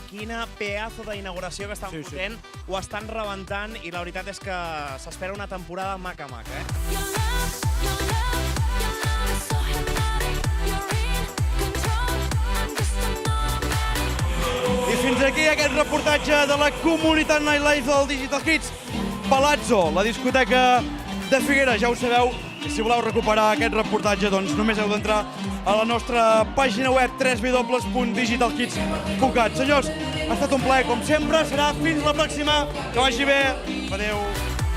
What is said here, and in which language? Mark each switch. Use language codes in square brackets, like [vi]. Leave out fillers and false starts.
[ca] Quina pedazo d'inauguració que estan fotent. Ho estan rebentant i la veritat és que s'espera una temporada maca, eh? [en] Your love is so hypnotic. You're in control. I'm just an automatic. [ca] I fins aquí aquest reportatge de la comunitat Nightlife del Digital Kids. Palazzo, la discoteca de Figueres, ja ho sabeu. I si voleu recuperar aquest reportatge, doncs només heu d'entrar a la nostra pàgina web www.digitalkids.cat. Senyors, ha estat un plaer, com sempre. Serà fins la pròxima. Que vagi bé. Adéu.